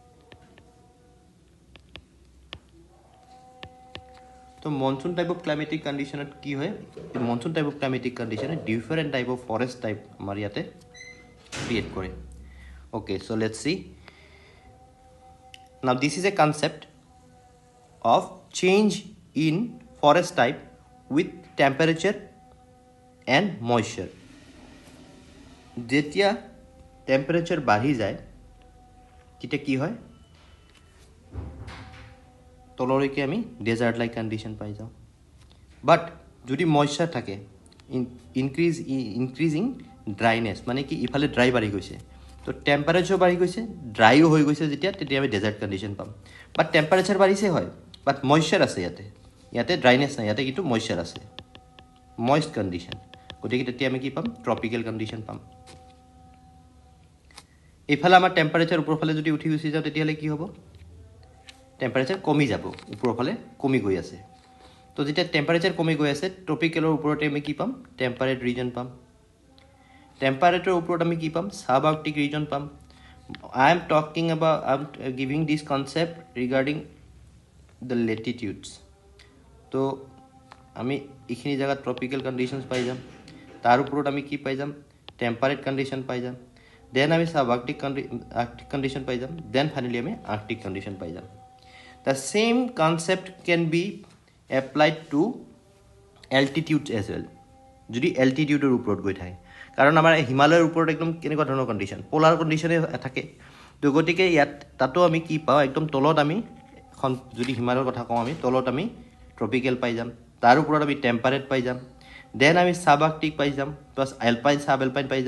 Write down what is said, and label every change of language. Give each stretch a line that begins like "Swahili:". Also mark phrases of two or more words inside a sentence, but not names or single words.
English: तो monsoon type of climatic condition
Assamese: কি হয়
English: monsoon type of climatic condition different type of forest type
Assamese: আমাৰ ইয়াতে ক্ৰিয়েট কৰে
English: okay so let's see now this is a concept of change in forest type with temperature and moisture
Assamese: যেতিয়া টেম্পারেচার বাঢ়ি যায় কিটা কি হয় তললৈকে আমি
English: desert like condition
Assamese: পাই যাও বাট যদি ময়শ্চাৰ থাকে
English: increasing dryness
Assamese: মানে কি ইফালে ড্রাই বাঢ়ি গৈছে তো টেম্পারেচার বাঢ়ি গৈছে ড্রাইও হৈ গৈছে যেতিয়া আমি
English: desert condition
Assamese: পাম
English: but temperature
Assamese: বাঢ়িছে হয়
English: but moisture
Assamese: আছে ইয়াতে ড্রাইনেস নাই ইয়াতে কিন্তু ময়শ্চাৰ আছে
English: moist condition
Assamese: গতিকে তেতিয়া আমি কি পাম
English: tropical condition
Assamese: পাম এইফালে আমাৰ টেম্পাৰেচাৰ ওপৰৰ ফালে যদি উঠি গুচি যাওঁ তেতিয়াহ'লে কি হ'ব টেম্পাৰেচাৰ কমি যাব ওপৰৰ ফালে কমি গৈ আছে তো যেতিয়া টেম্পাৰেচাৰ কমি গৈ আছে ট্ৰপিকেলৰ ওপৰতে আমি কি পাম
English: temperate region
Assamese: পাম টেম্পাৰেটৰ ওপৰত আমি কি পাম
English: sub arctic region
Assamese: পাম
English: I am talking about giving this concept regarding the latitudes
Assamese: তো আমি এইখিনি জায়গা
English: tropical conditions
Assamese: পাই যাম তাৰ ওপৰত আমি কি পাই যাম
English: temperate condition
Assamese: পাই যাম দেন আমি
English: sub arctic condition
Assamese: পাই যাম
English: then finally
Assamese: আমি
English: arctic condition
Assamese: পাই যাম
English: the same concept can be applied to altitudes as well
Assamese: যদি altitudeৰ ওপৰত গৈ থাকে কাৰণ আমাৰ হিমালয়ৰ ওপৰত একদম কেনেকুৱা ধৰণৰ কণ্ডিশ্যন
English: polar condition
Assamese: থাকে তো গতিকে ইয়াত তাতো আমি কি পাওঁ একদম তলত আমি যদি হিমালয়ৰ কথা কওঁ আমি তলত আমি ট্ৰপিকেল পাই যাম তাৰ ওপৰত আমি টেম্পাৰেট পাই যাম দেন আমি
English: sub arctic
Assamese: পাই যাম
English: plus alpine sub alpine
Assamese: পাই